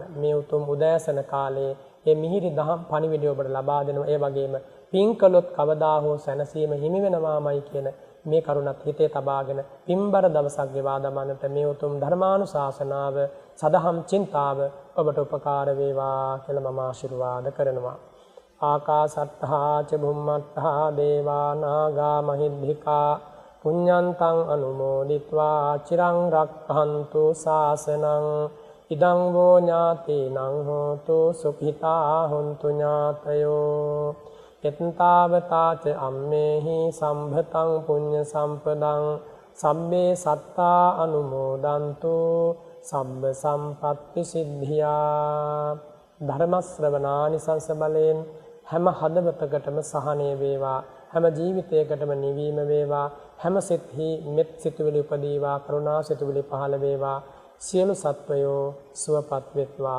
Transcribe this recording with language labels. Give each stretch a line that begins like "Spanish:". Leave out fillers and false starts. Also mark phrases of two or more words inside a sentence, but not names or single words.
Sinhala: මේ උතුම් උදෑසන කාලයේ මේ මිහිරි දහම් පණිවිඩය ඔබට ලබා දෙනවා. ඒ වගේම පින් කළොත් කවදා හෝ සැනසීම හිමි වෙනවාමයි කියන මේ කරුණත් හිතේ තබාගෙන පින්බර දවසක් ගෙවා දමන්නට මේ උතුම් ධර්මානුශාසනාව සදහම් චින්තාව ඔබට උපකාර වේවා කියලා මම ආශිර්වාද කරනවා.
Pali: ආකාසට්ඨා ච බුම්මට්ඨා දේවා නාග මහිද්దికා පුඤ්ඤන්තං අනුමෝදිත්වා චිරං රක්ඛන්තු ශාසනං ඉදං වෝ ඥාතීනං හෝතු සුඛිතා හොන්තු ඥාතයෝ එත්තාවතා ච අම්මේහි සම්භතං පුඤ්ඤ සම්පදං සම්මේ සත්තා අනුමෝදන්තු සම්බ සම්පත්ති සිද්ධියා.
Sinhala: ධර්ම ශ්‍රවණානිසංස බලයෙන් හැම හදවතකටම සහනය වේවා. හැම ජීවිතයකටම නිවීම වේවා. හැම සිත්හි මෙත් සිතුවිලි උපදීවා. කරුණා සිතුවිලි පහළ වේවා. සියලු සත්වයෝ සුවපත් වෙත්වා.